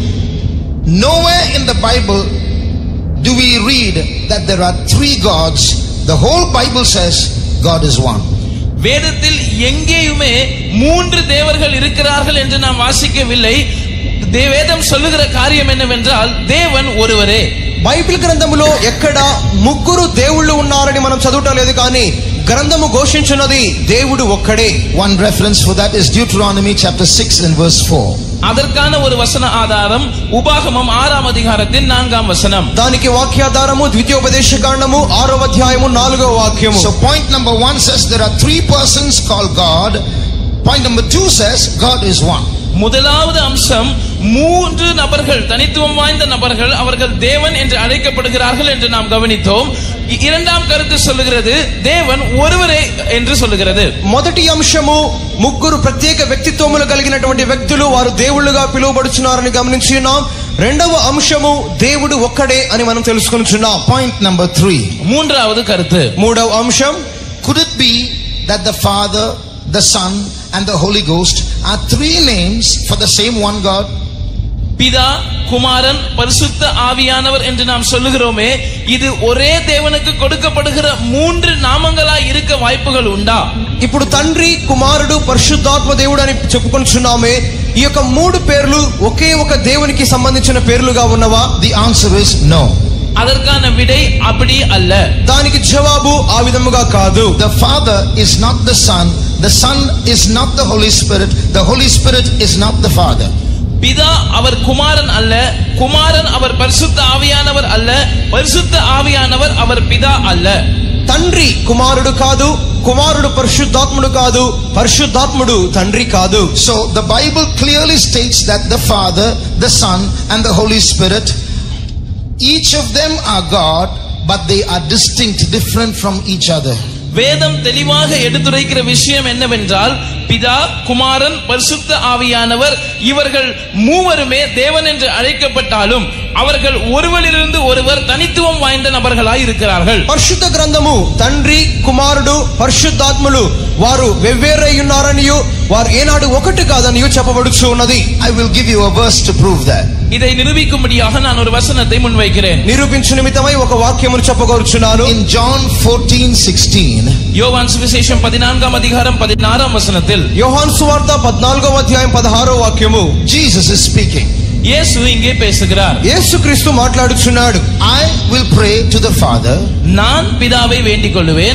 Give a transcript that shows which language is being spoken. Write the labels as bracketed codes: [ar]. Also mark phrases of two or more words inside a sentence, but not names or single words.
[en] nowhere in the Bible do we read that there are three gods. The whole Bible says God is one. [ta] வேதத்தில் எங்கேயுமே மூன்று தேவர்கள் இருக்கிறார்கள் என்று நாம் வாசிக்கவில்லை. வேதம் சொல்லுகிற காரியம் என்னவென்றால் தேவன் ஒருவரே. [te] బైబిల్ గ్రంథములో ఎక్కడ ముగ్గురు దేవుళ్ళు ఉన్నారని మనం చదవటం లేదు, కానీ గ్రంథము ఘోషించున్నది దేవుడు ఒక్కడే. [en] One reference for that is Deuteronomy chapter 6 and verse 4. [ta] அதற்கான ஒரு வசன ஆதாரம் உபாகமம் 6ஆம் அதிகாரத்தின் 4ஆம் வசனம். [te] దానికి వాక్యాధారము ద్వితీయోపదేశకాండము 6వ అధ్యాయము 4వ వాక్యము. [en] So point number 1 says there are 3 persons called God. Point number 2 says God is one. [ta] முதலாவது அம்சம் 3 நபர்கள், தனித்துவம் வாய்ந்த நபர்கள், அவர்கள் தேவன் என்று அழைக்கப்படுகிறார்கள் என்று நாம் கவனித்தோம். இரண்டாம் கருத்து சொல்லுகிறது தேவன் ஒருவரே என்று சொல்லுகிறது. [te] మొదటి అంశము ముగ్గురు ప్రత్యేక వ్యక్తిత్వములు కలిగినటువంటి వ్యక్తులు వారు దేవుళ్ళుగా పిలువబడుచున్నారని గమనించున్నాం. రెండవ అంశము దేవుడు ఒక్కడే అని మనం తెలుసుకొనుచున్నాం. [en] Point number 3. [ta] மூன்றாவது கருத்து, [te] మూడవ అంశం, [en] could it be that the Father, the Son and the Holy Ghost are 3 names for the same one God? [ta] பிதா, குமாரன், பரிசுத்த ஆவியானவர் என்று நாம் சொல்லுகிறோமே, இது ஒரே தேவனுக்கு கொடுக்கப்படுகிற 3 நாமங்களாய் இருக்க வாய்ப்புகள் உண்டா? [te] ఇప్పుడు తండ్రి, కుమారుడు, పరిశుద్ధాత్మ దేవుడు అని చెప్పుకొనుచున్నామే, ఈ యొక్క 3 పేర్లు ఒకే ఒక దేవునికి సంబంధించిన పేర్లుగా ఉన్నవా? [en] The answer is no. [ta] அதற்கான விடை அப்படி அல்ல. [te] దానికి జవాబు ఆ విధముగా కాదు. [en] The Father is not the Son, the Son is not the Holy Spirit, the Holy Spirit is not the Father. [ta] பிதா அவர் குமாரன் அல்ல, குமாரன் அவர் பரிசுத்த ஆவியானவர் அல்ல, பரிசுத்த ஆவியானவர் அவர் பிதா அல்ல. [te] తండ్రి కుమారుడు కాదు, కుమారుడు పరిశుద్ధాత్ముడు కాదు, పరిశుద్ధాత్ముడు తండ్రి కాదు. [en] So the Bible clearly states that the Father, the Son and the Holy Spirit, each of them are God, but they are distinct, different from each other. [ta] வேதம் தெளிவாக எடுத்துரைக்கிற விஷயம் என்னவென்றால், பிதா, குமாரன், பரிசுத்த ஆவியானவர் இவர்கள் மூவருமே தேவன் என்று அழைக்கப்பட்டாலும் அவர்கள் ஒருவரிலிருந்து ஒருவர் தனித்துவம் வாய்ந்த நபர்களாய் இருக்கிறார்கள். [te] పరిశుద్ధ గ్రంథము తండ్రి, కుమారుడు, పరిశుద్ధాత్ములు వారు వెవ్వేరై ఉన్నారనియు వారు ఏనాడు ఒకటి కాదనియు చెప్పబడుచు ఉన్నది. [en] I will give you a verse to prove that. [ta] இதை நிரூபிக்கும்படியாக நான் ஒரு வசனத்தை முன்வைக்கிறேன். [te] నిరూపించు నిమిత్తమై ఒక వాక్యమును చెప్పగోరుచున్నాను. [en] In John 14:16, [ta] யோவான் சுவிசேஷம் 14ஆம் அதிகாரம் 16ஆம் வசனத்தில், [te] యోహాను సువార్త 14వ అధ్యాయం 16వ వాక్యము, [en] Jesus is speaking. [ta] இயேசு இங்கே பேசுகிறார். [te] యేసుక్రీస్తు మాట్లాడుచున్నాడు. [en] I will pray to the Father. [ta] நான் பிதாவை வேண்டிக் கொள்ளுவேன்.